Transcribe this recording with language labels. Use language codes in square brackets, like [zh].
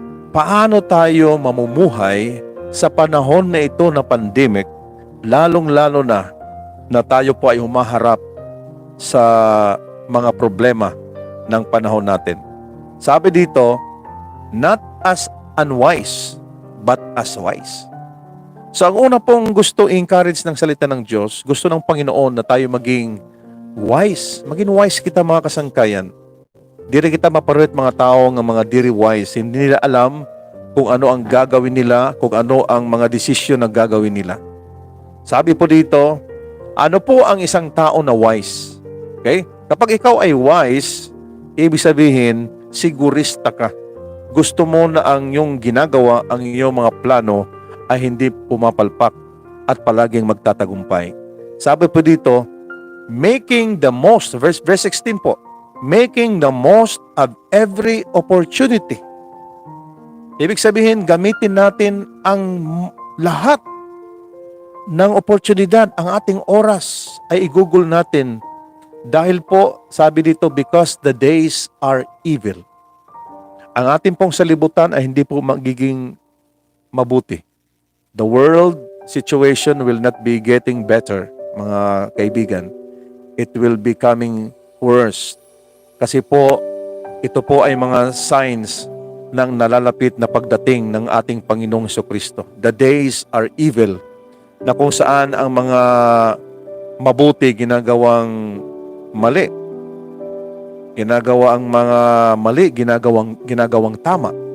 [tl] Paano tayo mamumuhay sa panahon na ito na pandemic, lalong-lalo na tayo po ay humaharap sa mga problema ng panahon natin. Sabi dito, [en] not as unwise, but as wise. [tl] So ang una pong gusto encourage ng salita ng Diyos, gusto ng Panginoon na tayo maging wise. Maging wise kita, mga kasangkayan. Di rin kita maparuit mga tao ng mga diri wise. Hindi nila alam kung ano ang gagawin nila, kung ano ang mga desisyon na gagawin nila. Sabi po dito, ano po ang isang tao na wise? Okay? Kapag ikaw ay wise, ibig sabihin, sigurista ka. Gusto mo na ang iyong ginagawa, ang iyong mga plano, ay hindi pumapalpak at palaging magtatagumpay. Sabi po dito, [en] making the most, verse 16 po, making the most of every opportunity. [tl] Ibig sabihin, gamitin natin ang lahat ng oportunidad, ang ating oras ay igugol natin dahil po, sabi dito, [en] because the days are evil. [tl] Ang ating pong salibutan ay hindi po magiging mabuti. [en] The world situation will not be getting better, [tl] mga kaibigan. [en] It will be becoming worse. [tl] Kasi po, ito po ay mga signs ng nalalapit na pagdating ng ating Panginoong Jesucristo. [en] The days are evil, [tl] na kung saan ang mga mabuti ginagawang mali. Ginagawa ang mga mali, ginagawang tama.